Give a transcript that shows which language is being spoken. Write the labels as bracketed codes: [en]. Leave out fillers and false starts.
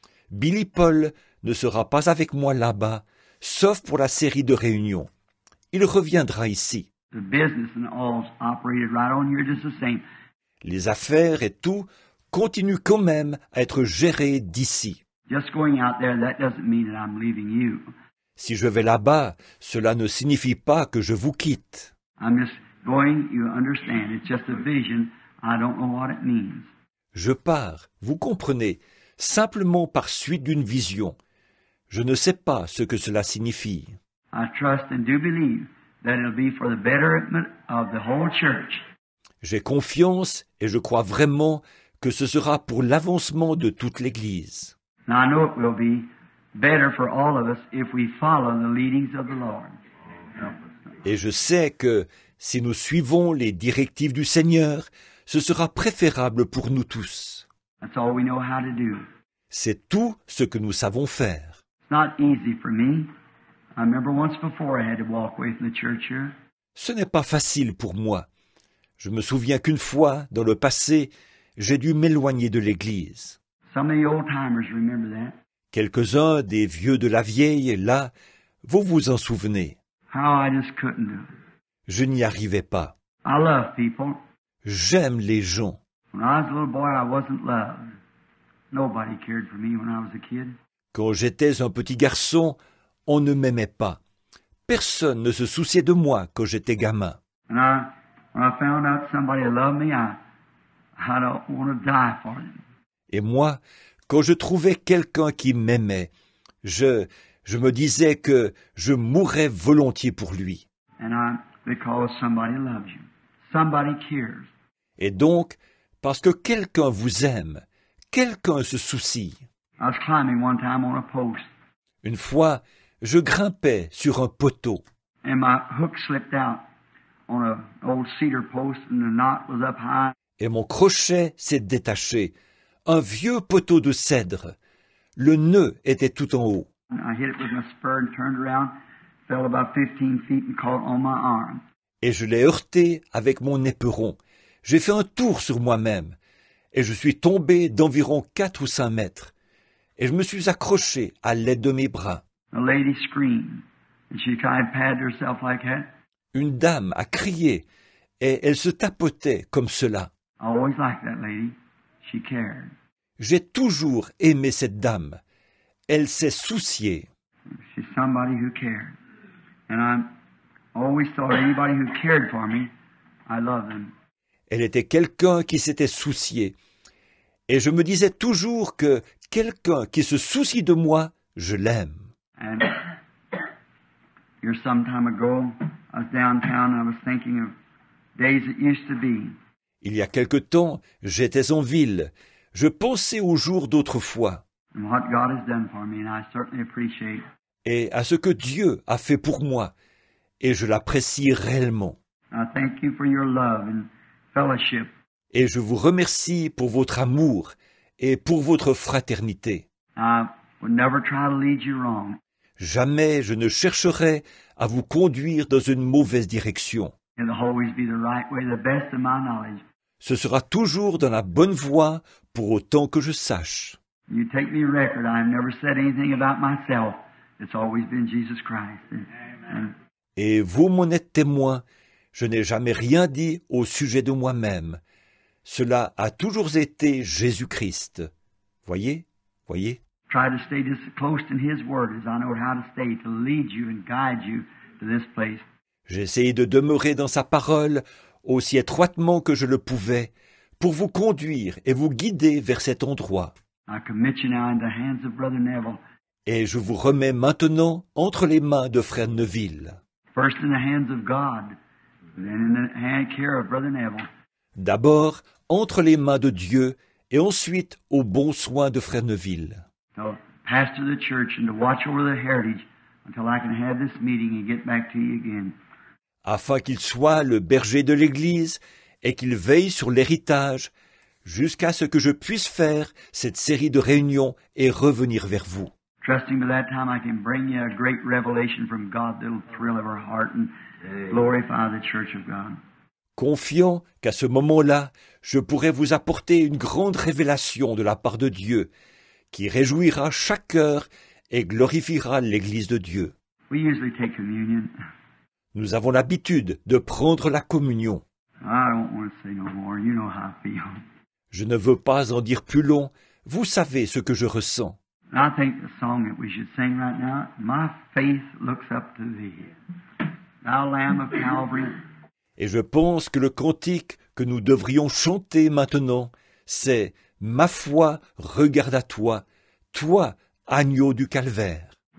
[fr] Billy Paul ne sera pas avec moi là-bas, sauf pour la série de réunions. Il reviendra ici. [en] The business and all's operated right on here just the same. [fr] Les affaires et tout continuent quand même à être gérées d'ici. [en] Just going out there, that doesn't mean that I'm leaving you. [fr] Si je vais là-bas, cela ne signifie pas que je vous quitte. [en] I'm just going, you understand. It's just a vision. I don't know what it means. [fr] Je pars, vous comprenez, simplement par suite d'une vision. Je ne sais pas ce que cela signifie. [en] I trust and do believe that it'll be for the betterment of the whole church. [fr] J'ai confiance et je crois vraiment que ce sera pour l'avancement de toute l'Église. [en] Now I know it will be better for all of us if we follow the leadings of the Lord. [fr] Et je sais que si nous suivons les directives du Seigneur, ce sera préférable pour nous tous. [en] That's all we know how to do. [fr] C'est tout ce que nous savons faire. [en] It's not easy for me. I remember once before I had to walk away from the church here. [fr] Ce n'est pas facile pour moi. Je me souviens qu'une fois, dans le passé, j'ai dû m'éloigner de l'Église. [en] Some of the old-timers remember that. [fr] Quelques-uns des vieux de la vieille, là, vous vous en souvenez. [en] How I just couldn't do it. [fr] Je n'y arrivais pas. [en] I love people. [fr] J'aime les gens. [en] When I was a little boy, I wasn't loved. Nobody cared for me when I was a kid. [fr] Quand j'étais un petit garçon, on ne m'aimait pas. Personne ne se souciait de moi quand j'étais gamin. [en] And when I found out somebody loved me, I don't want to die for them. [fr] Et moi, quand je trouvais quelqu'un qui m'aimait, je me disais que je mourrais volontiers pour lui. [en] Because somebody loves you. Somebody cares. [fr] Et donc, parce que quelqu'un vous aime, quelqu'un se soucie. [en] I was climbing one time on a post, [fr] Une fois, je grimpais sur un poteau, [en] and my hook slipped out on an old cedar post, and the knot was up high. [fr] et mon crochet s'est détaché. Un vieux poteau de cèdre. Le nœud était tout en haut. [en] I hit it with my spur and turned around, fell about 15 feet and caught on my arm. [fr] Et je l'ai heurté avec mon éperon. J'ai fait un tour sur moi-même, et je suis tombé d'environ 4 ou 5 mètres. Et je me suis accroché à l'aide de mes bras. [en] A lady screamed, and she kind of patted herself like that. [fr] Une dame a crié, et elle se tapotait comme cela. [en] I always liked that lady. She cared. [fr] J'ai toujours aimé cette dame. Elle s'est souciée. [en] She's somebody who cared. And I always thought anybody who cared for me, I love them. [fr] Elle était quelqu'un qui s'était soucié. Et je me disais toujours que quelqu'un qui se soucie de moi, je l'aime. [en] And here some time ago, I was downtown and I was thinking of days that used to be. [fr] Il y a quelque temps, j'étais en ville. Je pensais aux jours d'autrefois [en] And what God has done for me, and I certainly appreciate. [fr] et à ce que Dieu a fait pour moi. Et je l'apprécie réellement. [en] I thank you for your love and fellowship. [fr] Et je vous remercie pour votre amour et pour votre fraternité. [en] I would never try to lead you wrong. [fr] Jamais je ne chercherai à vous conduire dans une mauvaise direction. [en] It'll always be the right way, the best of my knowledge. [fr] Ce sera toujours dans la bonne voie pour autant que je sache. [en] You take me record. I've never said anything about myself. It's always been Jesus Christ. And [fr] Et vous m'en êtes témoin, je n'ai jamais rien dit au sujet de moi-même. Cela a toujours été Jésus-Christ. Voyez? [en] try to stay just as close to His Word as I know how to stay to lead you and guide you to this place. [fr] J'ai essayé de demeurer dans sa parole aussi étroitement que je le pouvais pour vous conduire et vous guider vers cet endroit. [en] I commit you now in the hands of Brother Neville. [fr] Et je vous remets maintenant entre les mains de frère Neville. [en] First in the hands of God, and then in the hand care of Brother Neville. [fr] D'abord entre les mains de Dieu et ensuite aux bons soins de frère Neville. [en] To pastor the church and to watch over the heritage until I can have this meeting and get back to you again. [fr] Afin qu'il soit le berger de l'Église et qu'il veille sur l'héritage jusqu'à ce que je puisse faire cette série de réunions et revenir vers vous. [en] Trusting by that time I can bring you a great revelation from God that'll thrill of our heart and glorify the church of God. [fr] Confiant qu'à ce moment-là, je pourrai vous apporter une grande révélation de la part de Dieu, qui réjouira chaque cœur et glorifiera l'Église de Dieu. [en] We usually take communion. [fr] Nous avons l'habitude de prendre la communion. [en] I don't want to say no more. You know how I feel. [fr] Je ne veux pas en dire plus long, vous savez ce que je ressens. [en] And I think the song that we should sing right now, My Faith Looks Up to Thee. Thou Lamb of Calvary. [fr] Et je pense que le cantique que nous devrions chanter maintenant, c'est « Ma foi regarde à toi, toi, agneau du calvaire ».